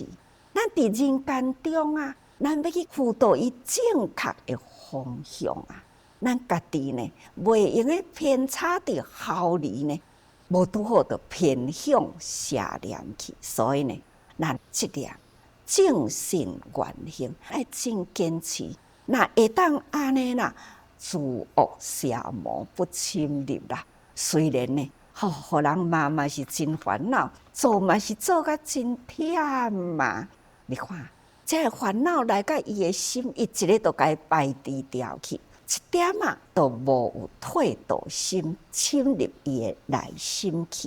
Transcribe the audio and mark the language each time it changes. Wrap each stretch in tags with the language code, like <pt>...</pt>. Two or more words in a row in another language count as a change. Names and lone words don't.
<nan>咱伫人间中啊，咱要去辅导伊正确的方向啊。咱家己呢，袂用个偏差伫后离呢，无拄好就偏向邪念去。所以呢，咱即念正信原行，爱真坚持。那会当安尼啦，诸恶邪魔不侵入啦。虽然呢，互人骂嘛是真烦恼，做嘛是做甲真忝嘛。你看，这个烦恼来到伊的心，伊一个都该排除掉去，一点啊都无有退道心侵入伊的内心去。</nan>